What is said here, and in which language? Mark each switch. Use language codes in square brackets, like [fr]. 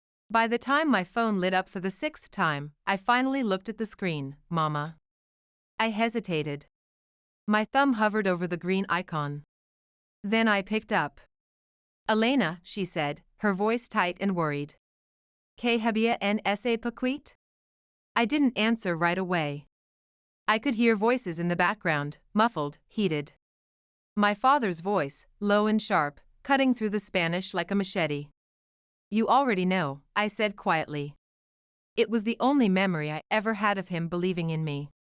[en] By the time my phone lit up for the sixth time, I finally looked at the screen. Mama. I hesitated. My thumb hovered over the green icon. Then I picked up. Elena, she said, her voice tight and worried. [es] ¿Qué había en ese paquete? [en] I didn't answer right away. I could hear voices in the background, muffled, heated. My father's voice, low and sharp, cutting through the Spanish like a machete. You already know, I said quietly. It was the only memory I ever had of him believing in me.